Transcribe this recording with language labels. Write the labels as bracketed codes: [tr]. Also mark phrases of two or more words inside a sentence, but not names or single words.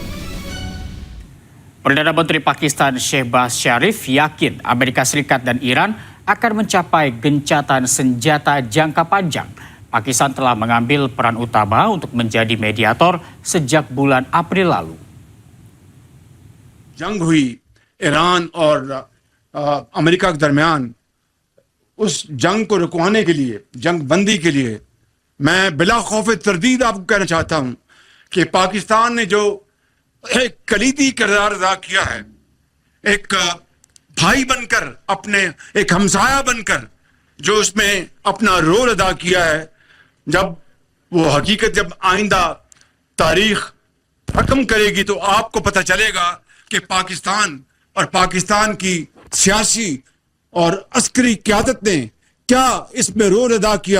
[id] Perdana Menteri Pakistan Shehbaz Sharif yakin Amerika Serikat dan Iran akan mencapai gencatan senjata jangka panjang. Pakistan telah mengambil peran utama untuk menjadi mediator sejak bulan April lalu. [ur] جنگ ہوئی ایران اور امریکہ کے درمیان، اس جنگ کو رکوانے کے لیے، جنگ بندی کے لیے میں بلا خوف تردید آپ کو کہنا چاہتا ہوں کہ پاکستان نے جو ایک کلیدی کردار ادا کیا ہے، ایک بھائی بن کر، اپنے ایک ہمسایہ بن کر جو اس میں اپنا رول ادا کیا ہے، جب وہ حقیقت جب آئندہ تاریخ حکم کرے گی تو آپ کو پتہ چلے گا کہ پاکستان اور پاکستان کی سیاسی اور عسکری قیادت نے کیا اس میں رول ادا کیا.